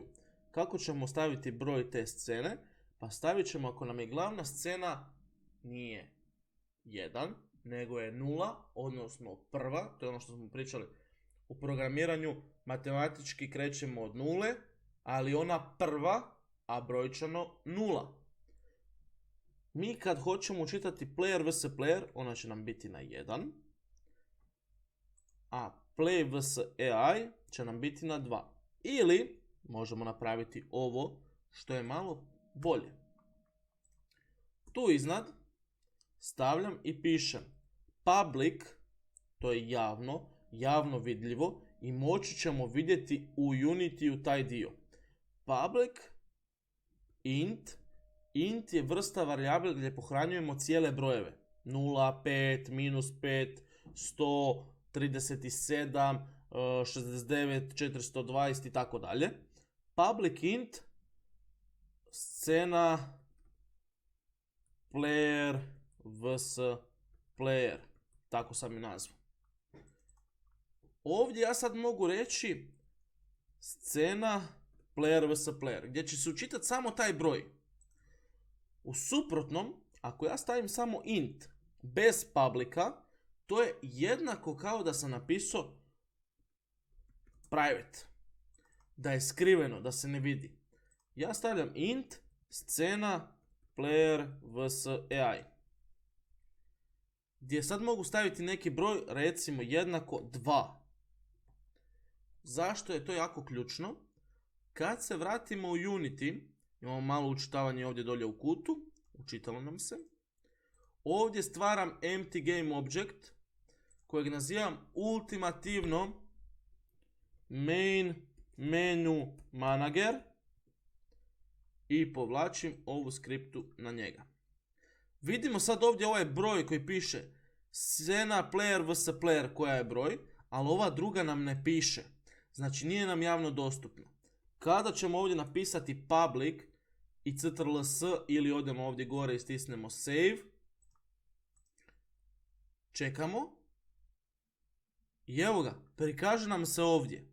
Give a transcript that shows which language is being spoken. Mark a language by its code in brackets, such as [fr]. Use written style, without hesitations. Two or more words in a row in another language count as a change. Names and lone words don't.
[hr] Kako ćemo staviti broj te scene? Pa stavit ćemo, ako nam je glavna scena nije 1, nego je 0, odnosno prva, to je ono što smo pričali u programiranju, matematički krećemo od 0, ali ona prva, a brojčano 0. Mi kad hoćemo učitati [en] player vs player, [hr] ona će nam biti na 1, a [en] play vs AI [hr] će nam biti na 2. Ili možemo napraviti ovo što je malo bolje. Tu iznad stavljam i pišem public, to je javno vidljivo i moći ćemo vidjeti u Unity taj dio. Public int je vrsta varijable gdje pohranjujemo cijele brojeve. 0, 5, -5, 100, 37, 69, 420 i tako dalje. [en] Public int scena player vs player. [hr] Tako sam ju nazvao. Ovdje ja sad mogu reći scena [en] player vs player, [hr] gdje će se učitati samo taj broj. U suprotnom, ako ja stavim samo int bez publica, to je jednako kao da sam napisao private. Da je skriveno, da se ne vidi. Ja stavljam int scena [en] player vs AI. [hr] Gdje sad mogu staviti neki broj, recimo jednako 2. Zašto je to jako ključno? Kad se vratimo u Unity, imamo malo učitavanje ovdje dolje u kutu, učitalo nam se. Ovdje stvaram [en] empty game object, [hr] kojeg nazivam ultimativno [en] main menu manager [hr] i povlačim ovu skriptu na njega. Vidimo sad ovdje ovaj broj koji piše scena [en] player vs player [hr] koja je broj, ali ova druga nam ne piše. Znači nije nam javno dostupna. Kada ćemo ovdje napisati public i ctrl+s ili odemo ovdje gore i stisnemo save, čekamo i evo ga, prikaže nam se ovdje.